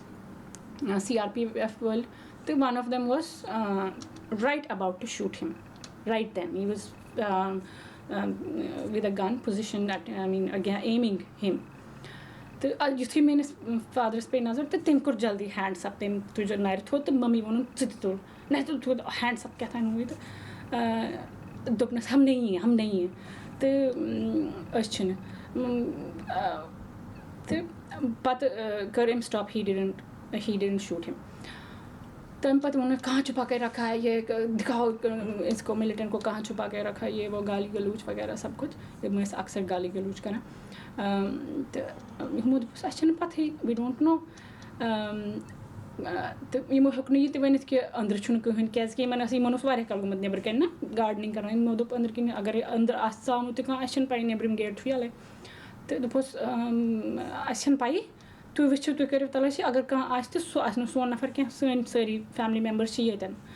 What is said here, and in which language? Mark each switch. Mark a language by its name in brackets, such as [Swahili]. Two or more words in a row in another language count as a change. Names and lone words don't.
[Kashmiri] CRPF وٲلۍ تہٕ [English] one of them was right about to shoot him right then he was with a gun position aiming him [Kashmiri] تہٕ یُتھُے میٛٲنِس فادرَس پیٚیہِ نظر تہٕ تٔمۍ کوٚر جلدی [English] hands up [Kashmiri] تٔمۍ تُج نَرِ تھوٚد تہٕ مٔمی ووٚنُن ژٕ تہِ تُل نہ تُل [English] hands up [Kashmiri] کیٛاہ تام ہوٗ یہِ تہٕ دوٚپنَس [Urdu] ہم نہیں [Kashmiri] تہٕ أسۍ چھِنہٕ تہٕ پَتہٕ کٔر أمۍ [English] stop he didn't shoot him [Kashmiri] تَمہِ پَتہٕ ووٚنُکھ [Urdu] کہاں چھُپا کے رکھا ہے یہ دِکھاو اِسکو مِلِٹَنٛٹ کو کہاں چھُپا کے رکھا ہے یہ وہ گالی گلوچ وغیرہ سب کُچھ [Kashmiri] یِم ٲسۍ اَکثر گالی گلوچ کَران تہٕ یِمو دوٚپُس اَسہِ چھَنہٕ پَتہٕے [English] we don't know [Kashmiri] تہٕ یِمو ہیوٚک نہٕ یہِ تہِ ؤنِتھ کہِ أنٛدرٕ چھُنہٕ کٕہٕنۍ کیٛازِکہِ یِمَن اوس واریاہ کال گوٚمُت نیٚبرٕ کَنۍ نہ گاڈنِنٛگ کَران یِمو دوٚپ أنٛدرٕ کِنۍ اگرے أنٛدرٕ آسہِ ژامُت تہِ کانٛہہ اَسہِ چھَنہٕ پَیی نیٚبرِم گیٹ چھُ یَلَے تہٕ دوٚپُس اَسہِ چھَنہٕ پَیی تُہۍ وٕچھِو تُہۍ کٔرِو تلٲشی اگر کانٛہہ آسہِ تہٕ سُہ آسہِ نہٕ سون نفر کینٛہہ سٲنۍ سٲری فیملی مٮ۪مبٲرٕس چھِ ییٚتٮ۪ن